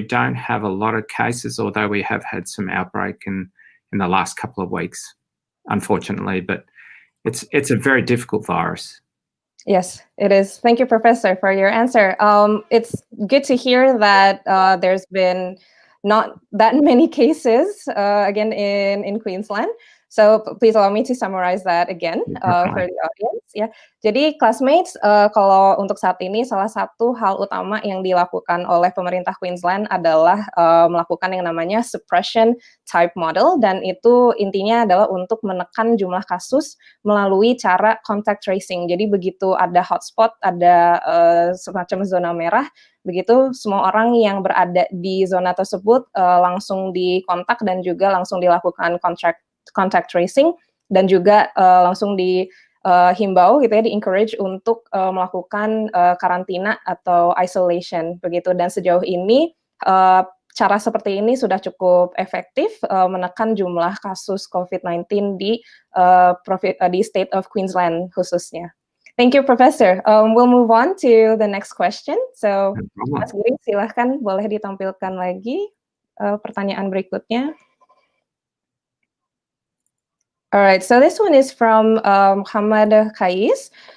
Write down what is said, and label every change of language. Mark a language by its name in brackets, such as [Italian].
[English] We don't have a lot of cases, although we have had some outbreak in the last couple of weeks, unfortunately, but it's a very difficult virus. Yes, it is. Thank you, Professor, for your answer. It's good to hear that there's been not that many cases again in Queensland. So please allow me to summarize that again for the audience. [Indonesian] Ya, jadi classmates, kalau untuk saat ini salah satu hal utama yang dilakukan oleh pemerintah Queensland adalah melakukan yang namanya suppression type model, dan itu intinya adalah untuk menekan jumlah kasus melalui cara contact tracing. Jadi begitu ada hotspot, ada semacam zona merah, begitu semua orang yang berada di zona tersebut langsung dikontak dan juga langsung dilakukan contact tracing, dan juga langsung dihimbau gitu ya, di-encourage untuk melakukan karantina atau isolation begitu. Dan sejauh ini cara seperti ini sudah cukup efektif menekan jumlah kasus COVID-19 di state of Queensland khususnya. [English] Thank you, Professor. We'll move on to the next question. So, Mas Giri, [Indonesian] silahkan boleh ditampilkan lagi pertanyaan berikutnya. [English] All right, so this one is from Muhammad Kais.